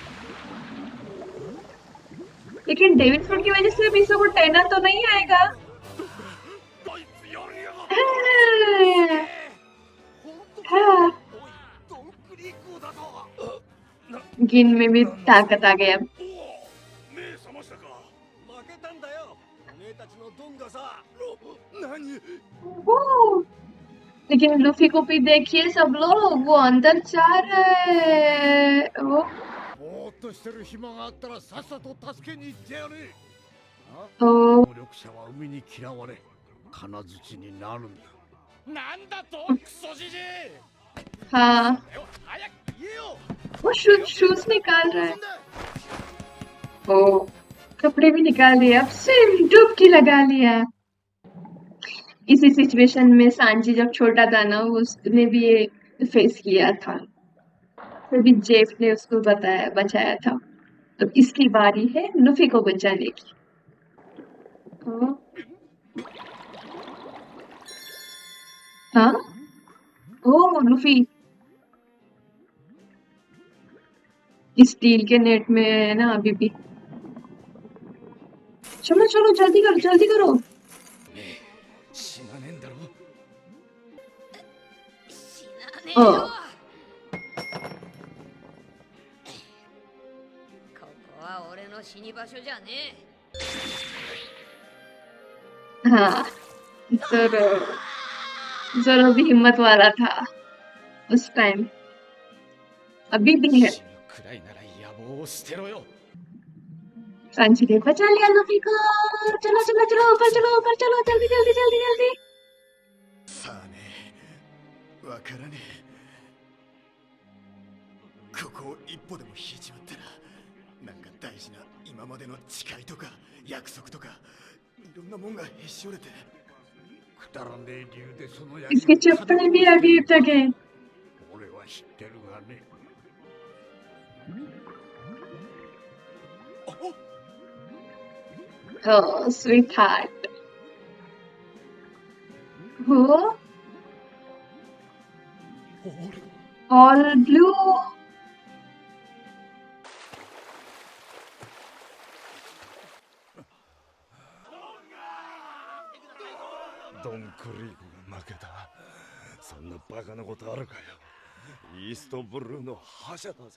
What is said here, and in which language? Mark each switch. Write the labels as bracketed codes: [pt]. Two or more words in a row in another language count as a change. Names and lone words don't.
[hi] लेकिन डेविड फूड की वजह से बीसो को टेना तो नहीं आएगा। हाँ गिन में भी ताकत आ गई अब। [ja] 目覚ましたか。負けたんだよ。おめえたちのドンがさ。何。 [hi] वो लेकिन लूफी को भी देखिए सब लोग वो अंदर जा रहे हैं। वो [ja] ぼーっとしてる暇があったらさっさと助けに行ってやれ。 ओ 能力者は海に嫌われ金槌になるんだ。なんだとクソじじい。 [hi] हाँ [ja] 早く言えよ。 [hi] वो शूज निकाल रहा है। ओ कपड़े भी निकाल दिए, अब सिर्फ डुबकी लगा लिया। इसी सिचुएशन में सांची जब छोटा था ना, उसने भी ये फेस किया था, फिर भी जेफ ने उसको बचाया था। तो इसकी बारी है लूफी को बचाने की। हाँ हाँ? ओ लूफी स्टील के नेट में है ना अभी भी। चलो चलो जल्दी करो जल्दी करो। [ja] 死なねえんだろ。死なね ओ えよ。ここは俺の死に場所じゃねえ。 [hi] हाँ जोरो जोरो भी हिम्मत वाला था उस टाइम, अभी भी है। [ja] 死ぬくらいなら野望を捨てろよ。 [hi] सांची ने बचा लिया लूफी को। चलो चलो चलो ऊपर चलो जल्दी जल्दी जल्दी जल्दी। [ja] さあね、わからねえ。ここを一歩でも引いちまったら、なんか大事な今までの誓いとか約束とかいろんなもんがへし折れて。くだらねえ理由でその約 [hi] इसके चप्पल भी अभी तक है। [ja] 俺は知ってるがね。あ、 [en] Oh sweetheart, oh [ja] 俺 [en] all blue, [ja] ドンクリークが負けた。そんなバカなことあるかよ。イーストブルーの覇者だぜ。